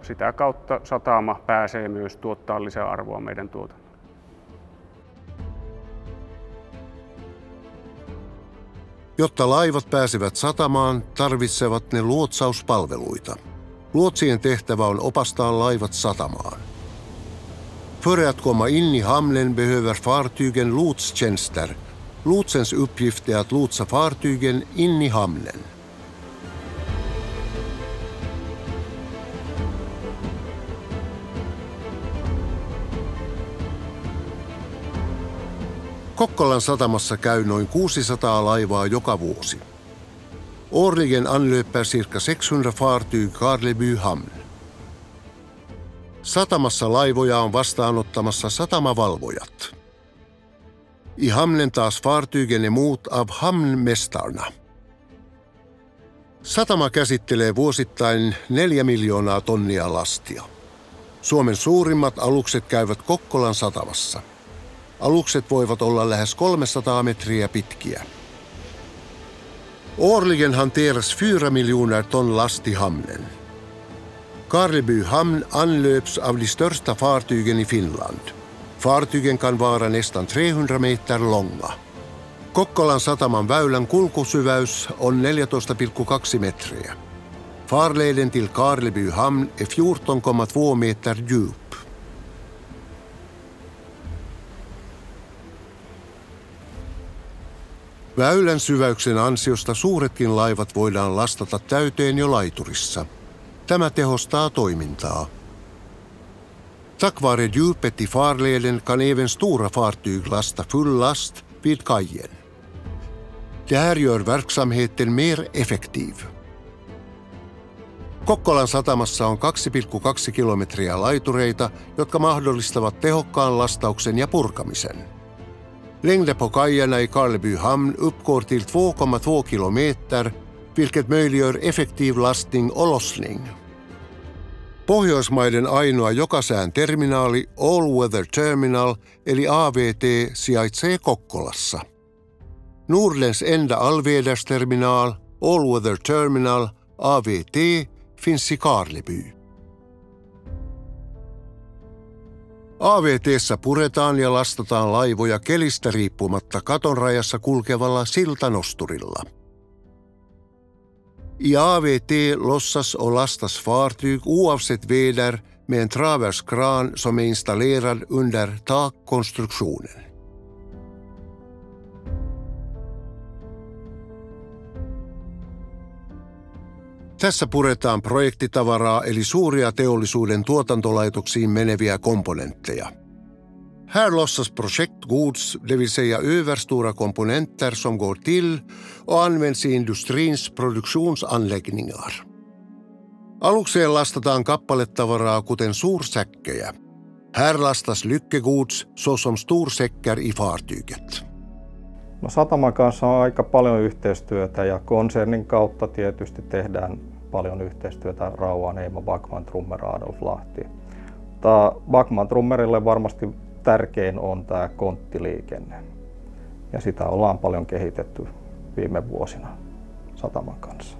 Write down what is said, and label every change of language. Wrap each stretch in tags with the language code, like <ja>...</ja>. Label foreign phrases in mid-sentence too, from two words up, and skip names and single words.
<fi>Sitä kautta satama pääsee myös tuottaa lisäarvoa meidän tuotannolle. Jotta laivat pääsevät satamaan, tarvitsevat ne luotsauspalveluita. Luotsien tehtävä on opastaa laivat satamaan.</fi> <sv>För att komma in i hamnen behöver fartygen lotstjänster. Lotsens uppgift är att lotsa fartygen in i hamnen.</sv> <fi>Kokkolan satamassa käy noin 600 laivaa joka vuosi.</fi> <sv>Årligen anlöper cirka 600 fartyg Karleby hamn.</sv> <fi>Satamassa laivoja on vastaanottamassa satamavalvojat.</fi> <sv>I hamnen taas fartygen emot av hamnmästarna.</sv> <fi>Satama käsittelee vuosittain 4 miljoonaa tonnia lastia. Suomen suurimmat alukset käyvät Kokkolan satamassa. Alukset voivat olla lähes 300 metriä pitkiä.</fi> <sv>Årligen hanteras 4 miljoner ton last i hamnen. Karleby hamn anlöps av de största fartygen i Finland. Fartygen kan vara nästan 300 meter långa.</sv> <fi>Kokkolan sataman väylän kulkusyväys on 14,2 metriä.</fi> <sv>Farleden till Karleby hamn är 14,2 meter djup.</sv> <fi>Väylän syväyksen ansiosta suuretkin laivat voidaan lastata täyteen jo laiturissa. Tämä tehostaa toimintaa.</fi> <sv>Tack vare djupet i farleden kan även stora fartyg lasta full last vid kajen. Det här gör verksamheten mer effektiv.</sv> <fi>Kokkolan satamassa on 2,2 kilometriä laitureita, jotka mahdollistavat tehokkaan lastauksen ja purkamisen.</fi> <sv>Längden på kajerna i Karleby hamn uppgår till 2,2 kilometer, vilket möjliggör effektiv lastning och lossning.</sv> <fi>Pohjoismaiden ainoa jokasään terminaali All Weather Terminal eli AVT sijaitsee Kokkolassa.</fi> <sv>Nordens enda allvädersterminal All Weather Terminal AVT finns i Karleby.</sv> <fi>AVT:ssä puretaan ja lastataan laivoja kelistä riippumatta katonrajassa kulkevalla siltanosturilla.</fi> <sv>I AVT lossas och lastas fartyg oavsett väder med en traverskran som är installerad under takkonstruktionen.</sv> <fi>Tässä puretaan projektitavaraa eli suuria teollisuuden tuotantolaitoksiin meneviä komponentteja.</fi> <sv>Här lossas projektgods, det vill säga överstora komponenter som går till och används i industrins produktionsanläggningar.</sv> <fi>Alukseen lastataan kappaletavaraa kuten suursäkkejä.</fi> <sv>Här lastas lyckegods såsom storsäckar i fartyget.</sv> <fi>No, sataman kanssa on aika paljon yhteistyötä ja konsernin kautta tietysti tehdään paljon yhteistyötä Rauhan, Eimo, Backman, Trummer, Adolf Lahti. Backman Trummerille varmasti tärkein on tämä konttiliikenne ja sitä ollaan paljon kehitetty viime vuosina sataman kanssa.</fi>